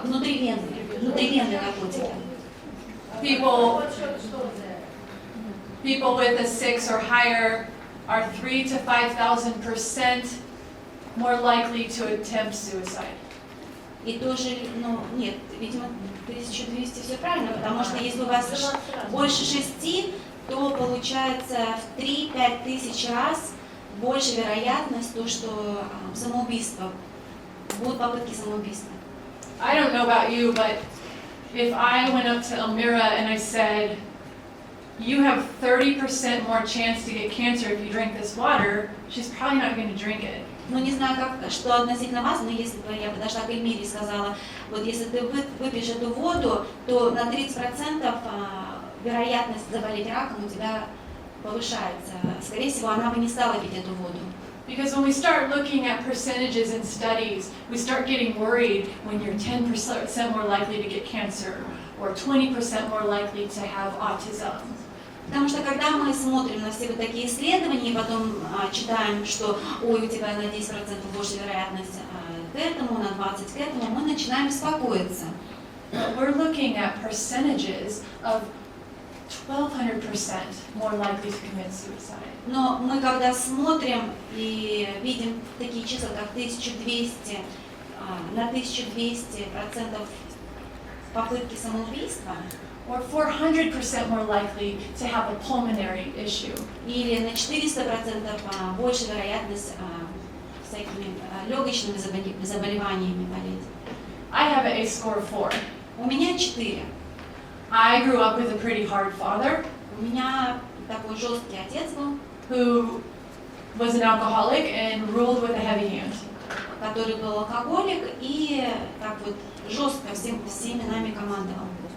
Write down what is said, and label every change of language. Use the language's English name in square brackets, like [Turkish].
[Russian] Внутривенные наркотики. [English] People with a 6 or higher are 3,000 to 5,000% more likely to attempt suicide. [Russian] И тоже, нет, видимо, 1200 все правильно, потому что если у вас больше 6, то получается в 3-5 тысяч раз больше вероятность, то, что самоубийство, будут попытки самоубийства. [English] I don't know about you, but if I went up to Elmira and I said, you have 30% more chance to get cancer if you drink this water, she's probably not going to drink it. [Russian] Ну, не знаю, что относительно вас, но если бы я подошла к Эльмире и сказала, вот если ты выпьешь эту воду, то на 30% вероятность заболеть раком у тебя повышается. Скорее всего, она бы не стала пить эту воду. [English] Because when we start looking at percentages in studies, we start getting worried when you're 10% more likely to get cancer or 20% more likely to have autism. [Russian] Потому что когда мы смотрим на все вот такие исследования и потом читаем, что ой, у тебя на 10% больше вероятность к этому, на 20% к этому, мы начинаем беспокоиться. [English] But we're looking at percentages of 1,200% more likely to commit suicide. [Russian] Но мы когда смотрим и видим такие числа, как 1200, на 1200% попытки самоубийства, [English] or 400% more likely to have a pulmonary issue. [Russian] Или на 400% больше вероятность всякими легочными заболеваниями болеть. [English] I have an ACE score of 4. [Russian] У меня 4. [English] I grew up with a pretty hard father. [Russian] У меня такой жесткий отец был, [English] who was an alcoholic and ruled with a heavy hand. [Russian] Который был алкоголик и так вот жестко всеми нами командовал.